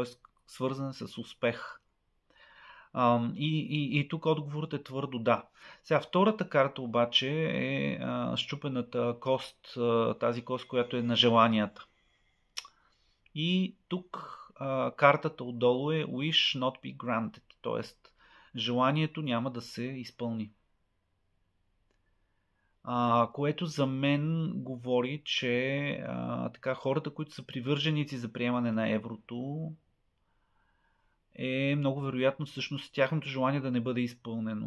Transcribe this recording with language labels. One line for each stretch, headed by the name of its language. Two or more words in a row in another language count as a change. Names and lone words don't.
Bulgarian: свързана с успех. И тук отговорът е твърдо да. Сега втората карта обаче е счупената кост, тази кост, която е на желанията. И тук картата отдолу е
English: Wish not be granted,
Bulgarian: т.е. желанието няма да се изпълни. Което за мен говори, че така, хората, които са привърженици за приемане на еврото, е много вероятно всъщност тяхното желание да не бъде изпълнено.